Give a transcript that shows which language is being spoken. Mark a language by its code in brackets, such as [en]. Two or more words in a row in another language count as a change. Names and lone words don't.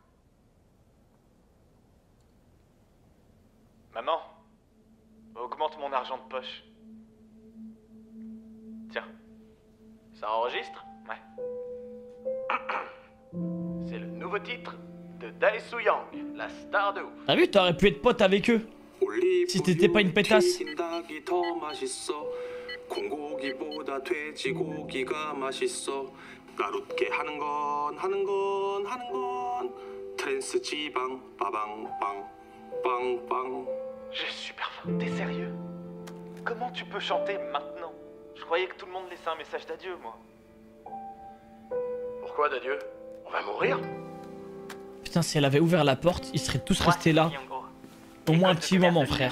[fr] Maman, augmente mon argent de poche. Tiens, ça enregistre? Ouais. C'est le nouveau titre de Dae-Soo Young, la star de ouf. T'as vu, t'aurais pu être pote avec eux. Si t'étais pas une pétasse. [ko] 공고기보다 돼지고기가 맛있어. 까룻게 하는 건 트랜스 지방 빠방빵. 빵빵. [fr] J'ai super faim. T'es sérieux? Comment tu peux chanter maintenant? Je croyais que tout le monde laissait un message d'adieu, moi. Pourquoi d'adieu? On va mourir? Putain, si elle avait ouvert la porte, ils seraient tous restés là. Au moins un petit moment, frère.